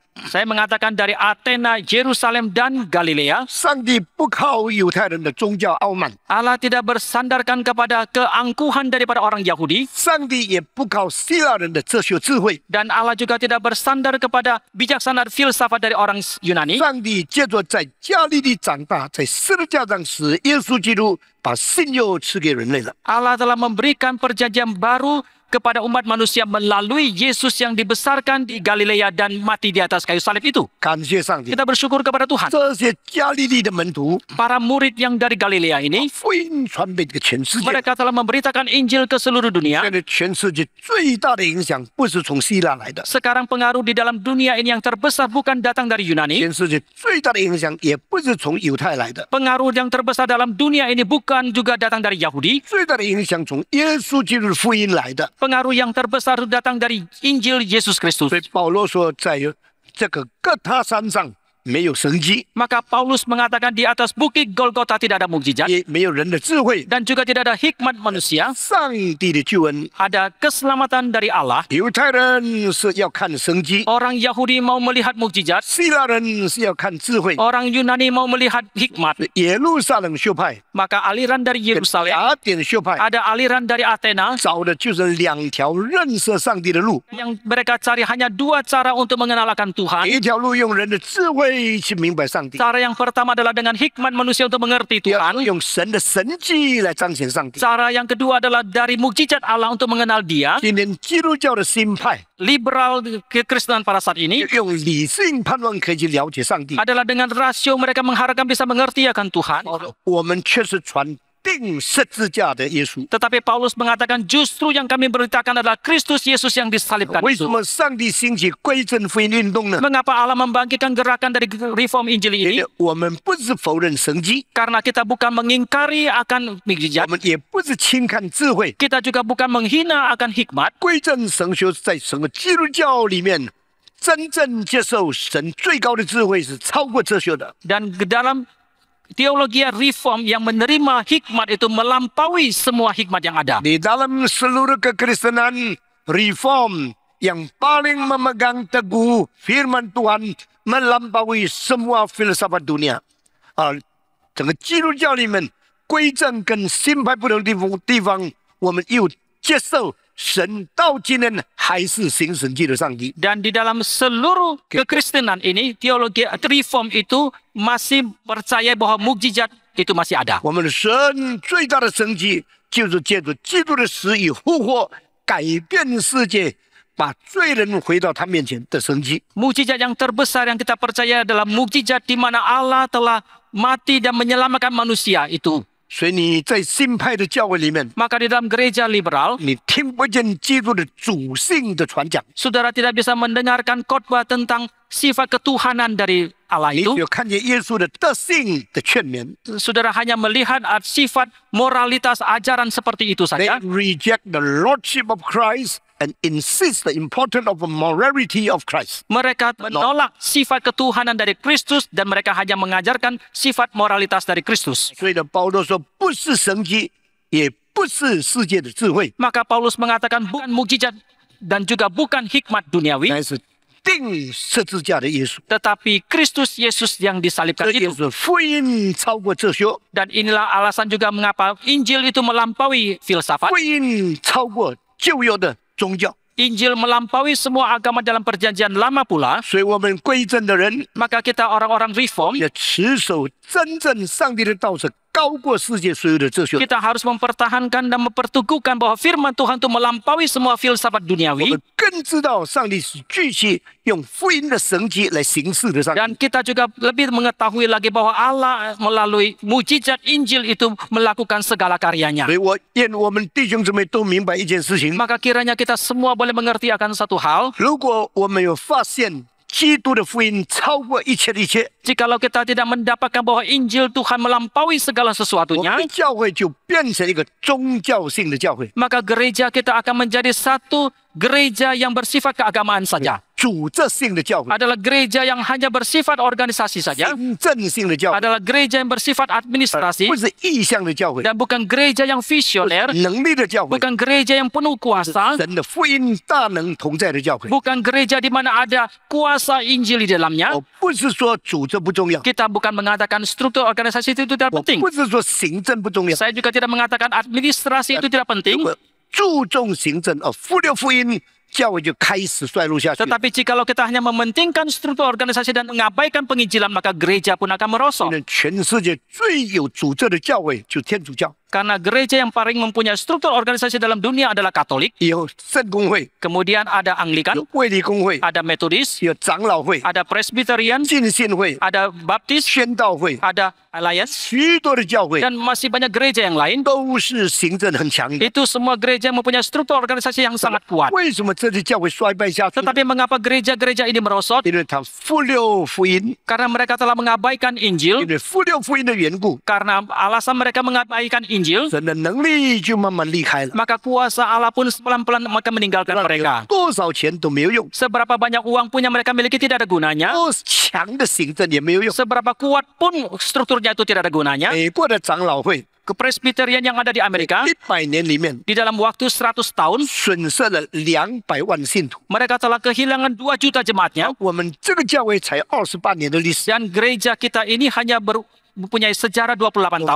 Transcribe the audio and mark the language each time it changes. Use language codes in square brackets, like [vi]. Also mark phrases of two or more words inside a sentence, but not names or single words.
[id] Saya mengatakan dari Athena, Yerusalem, dan Galilea. [zh] 上帝不靠犹太人的宗教傲慢， [id] Allah tidak bersandarkan kepada keangkuhan daripada orang Yahudi. [zh] 上帝也不靠希腊人的哲学智慧， [id] Dan Allah juga tidak bersandar kepada bijaksana filsafat dari orang Yunani. [zh] 上帝借着在加利利长大，在十字架上使耶稣基督把信又赐给人类了。 [id] Allah telah memberikan perjanjian baru kepada umat manusia melalui Yesus yang dibesarkan di Galilea dan mati di atas kayu salib itu. [zh] 感谢上帝， [id] Kita bersyukur kepada Tuhan. [zh] 这些加利利的门徒， [id] Para murid yang dari Galilea ini, [zh] 福音传遍这个全世界。 [id] mereka telah memberitakan Injil ke seluruh dunia. [zh] 现在全世界最大的影响不是从希腊来的， [id] Sekarang pengaruh di dalam dunia ini yang terbesar bukan datang dari Yunani. [zh] 全世界最大的影响也不是从犹太来的， [id] Pengaruh yang terbesar dalam dunia ini bukan juga datang dari Yahudi. [zh] 最大的影响从耶稣基督的福音来的。 [id] Pengaruh yang terbesar datang dari Injil Yesus Kristus. [zh] 所以保罗说，在这个各他山上没有神迹， [id] Maka Paulus mengatakan di atas bukit Golgota tidak ada mukjizat [zh] 也没有人的智慧， [id] dan juga tidak ada hikmat manusia. [zh] 上帝的救恩。 [id] Ada keselamatan dari Allah. [zh] 犹太人是要看神迹， [id] Orang Yahudi mau melihat mukjizat. [zh] 希腊人是要看智慧。 [id] Orang Yunani mau melihat hikmat. [zh] 耶路撒冷学派、 [id] Maka aliran dari Yerusalem, [zh] 雅典学派 [id] ada aliran dari Athena [zh] 找的就是两条认识上帝的路， [id] yang mereka cari hanya dua cara untuk mengenalkan Tuhan. [zh] 一条路用人的智慧去明白上帝， [id] Cara yang pertama adalah dengan hikmat manusia untuk mengerti [zh] 要 [id] Tuhan. [zh] 用神的神迹来彰显上帝。 [id] Cara yang kedua adalah dari mukjizat Allah untuk mengenal Dia. [zh] 今天基督教的新派 [id] Liberal kekristenan pada saat ini [zh] 用理性判断可以去了解上帝， [id] adalah dengan rasio mereka mengharapkan bisa mengerti akan Tuhan. [zh] 我们却是传定十字架的耶稣。 [id] Tetapi Paulus mengatakan justru yang kami beritakan adalah Kristus Yesus yang disalibkan [zh] 为 [id] itu. [zh] 什么上帝兴起归正福音运动呢？ [id] Mengapa Allah membangkitkan gerakan dari reform Injil [zh] 因 [id] ini? [zh] 为我们不是否认神迹， [id] Karena kita bukan mengingkari akan [zh] 我 [id] mukjizat, [zh] 们也不是轻看智慧。 [id] kita juga bukan menghina akan hikmat. [zh] 归正神学在整个基督教里面，真正接受神最高的智慧是超过哲学的。 [id] Dan dalam teologi reform yang menerima hikmat itu melampaui semua hikmat yang ada. Di dalam seluruh kekristenan reform yang paling memegang teguh firman Tuhan melampaui semua filsafat dunia. [zh] 整个基督教里面归正跟新派不同的地方，我们又接受神到今天还是行神迹的上帝。 [id] Dan di dalam seluruh kekristenan ini, teologi reform itu masih percaya bahwa mukjizat itu masih ada. [zh] 我们的神最大的神迹就是借着基督的死与复活，改变世界，把罪人回到他面前的神迹。 [id] Mukjizat yang terbesar yang kita percaya adalah mukjizat di mana Allah telah mati dan menyelamatkan manusia itu. [zh] 所以你在新派的教会里面， [id] Maka di dalam gereja liberal, [zh] 你听不见基督的主性的传讲， [id] saudara tidak bisa mendengarkan khotbah tentang sifat ketuhanan dari Allah [zh] 你 [id] itu. [zh] 只有看见耶稣的德性的劝勉。 [id] Saudara hanya melihat sifat moralitas ajaran seperti itu [en] They [id] saja. [en] reject the lordship of Christ and insist the importance of the morality of Christ. [id] Mereka menolak sifat ketuhanan dari Kristus dan mereka hanya mengajarkan sifat moralitas dari Kristus. [zh] 所以呢，保罗说，不是神迹，也不是世界的智慧， [id] Maka Paulus mengatakan bukan mukjizat dan juga bukan hikmat duniawi, [zh] 乃是定十字架的耶稣。 [id] tetapi Kristus Yesus yang disalibkan [zh] 这就 [id] itu. [zh] 是福音超过哲学， [id] Dan inilah alasan juga mengapa Injil itu melampaui filsafat. [zh] 福音超过旧有的宗教。 [id] Injil melampaui semua agama dalam perjanjian lama pula. [zh] 所以我们归正的人 [id] Maka kita orang-orang reform, [zh] 要持守真正上帝的道是高过世界所有的哲学。 [id] kita harus mempertahankan dan memperteguhkan bahwa firman Tuhan itu melampaui semua filsafat [zh] 我 [id] duniawi. [zh] 们更知道上帝是具体用福音的神迹来行事的上帝。 [id] Dan kita juga lebih mengetahui lagi bahwa Allah melalui mujizat Injil itu melakukan segala karyanya. [zh] 所以我愿我们弟兄姊妹都明白一件事情： [id] Maka kiranya kita semua boleh mengerti akan satu hal. [zh] 如果我们有发现基督的福音超过一切的一切， [id] Jikalau kita tidak mendapatkan bahwa Injil Tuhan melampaui segala [zh] 我 [id] sesuatunya, [zh] 们教会就变成一个宗教性的教会， [id] maka gereja kita akan menjadi satu gereja yang bersifat keagamaan saja. [zh] 组织性的教会， [id] Adalah gereja yang hanya bersifat organisasi saja. [zh] 行政性的教会， [id] Adalah gereja yang bersifat administrasi. [zh] 不是意向的教会， [id] Dan bukan gereja yang visioner. [zh] 能力的教会， [id] Bukan gereja yang penuh kuasa. [zh] 神的福音大能同在的教会。 [id] Bukan gereja di mana ada kuasa Injil di dalamnya. [zh] 我不是说组织不重要， [id] Kita bukan mengatakan struktur organisasi itu tidak [zh] 我 [id] penting. [zh] 不是说行政不重要， [id] Saya juga tidak mengatakan administrasi itu tidak penting. [zh] 我注重行政忽略福音，教会就开始衰落下去。 [id] Tetapi jikalau kita hanya mementingkan struktur organisasi dan mengabaikan penginjilan, maka gereja pun akan merosot. [zh] 全世界最有组织的教会就天主教， [id] Karena gereja yang paling mempunyai struktur organisasi dalam dunia adalah Katolik. [zh] 有圣公会， [id] Kemudian ada Anglikan, [zh] 有卫理公会， [id] ada Methodist, [zh] 有长老会、 [id] ada Presbyterian, [zh] 浸信会、 [id] ada Baptis, [zh] 宣道会， [id] ada Alliance, [zh] 许多的教会 [id] dan masih banyak gereja yang lain. [zh] 都是行政很强的。 [id] Itu semua gereja mempunyai struktur organisasi yang sangat kuat. [zh] 为什么这些教会衰败下去？ [id] Tetapi mengapa gereja-gereja ini merosot? [zh] 因为他忽略福音， [id] Karena mereka telah mengabaikan [zh] 因 [id] Injil. [zh] 为忽略福音的缘故， [id] Karena alasan mereka mengabaikan Injil, [zh] 神的能力就慢慢离开了。 [id] maka kuasa Allah pun pelan-pelan akan meninggalkan [zh] 有 [id] mereka. [zh] 多少钱都没有用， [id] Seberapa banyak uang pun yang mereka miliki tidak ada gunanya. [zh] 多强的行政也没有用。 [id] Seberapa kuat pun strukturnya itu tidak ada gunanya. [zh] 美国的长老会 [id] Kepresbiterian yang ada di Amerika, [zh] 100 年里面 [id] di dalam waktu 100 tahun, [zh] 损失了200万信徒， [id] mereka telah kehilangan 2 juta jemaatnya. [zh] 我们这个教会才28年的历史， [id] Dan gereja kita ini hanya mempunyai sejarah 28 tahun.